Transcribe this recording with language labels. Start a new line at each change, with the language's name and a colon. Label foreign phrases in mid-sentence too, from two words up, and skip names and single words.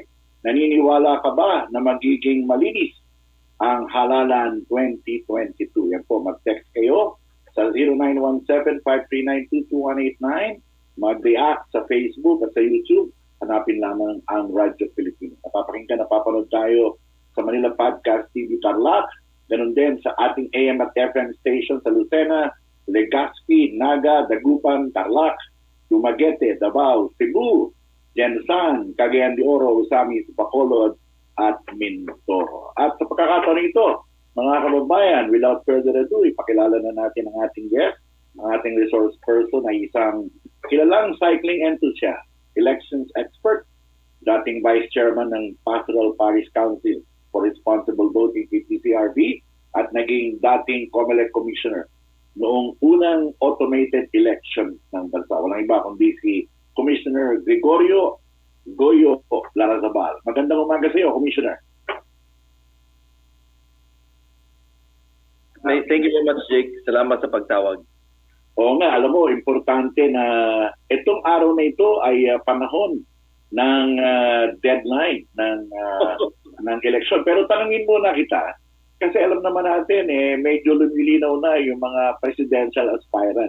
Filipino: Naniniwala ka ba na magiging malinis ang halalan 2022? Yan po, mag-text kayo sa 0917-539-2289, mag-react sa Facebook at sa YouTube, hanapin lamang ang Radyo Pilipino. Napapakinggan, napapanood tayo sa Manila Podcast TV Tarlac, ganun din sa ating AM at
English: FM station
Filipino: sa Lucena, Legazpi, Naga, Dagupan, Tarlac, Dumaguete, Davao, Cebu, Jensan, Cagayan de Oro, Usamis, Bacolod, at Mindoro. At sa pagkakataon ito, mga kababayan,
English: without further ado,
Filipino: ipakilala na natin ang ating guest, ang ating
English: resource person
Filipino: ay isang kilalang
English: cycling enthusiast, elections expert,
Filipino: dating
English: vice chairman
Filipino: ng Pastoral Parish Council for Responsible Voting, PPCRB, at naging dating Comelec Commissioner noong unang
English: automated election
Filipino: ng bansa. Walang iba kundi si Commissioner Gregorio Larrazabal. Magandang umaga sa iyo, Commissioner.
English: Thank you very much, Jake.
Filipino: Salamat sa pagtawag. Oo nga, alam mo, importante na itong araw na ito ay panahon ng deadline ng eleksyon. Pero tanungin muna kita, kasi alam naman natin, medyo lumilinaw na yung mga
English: presidential aspirant.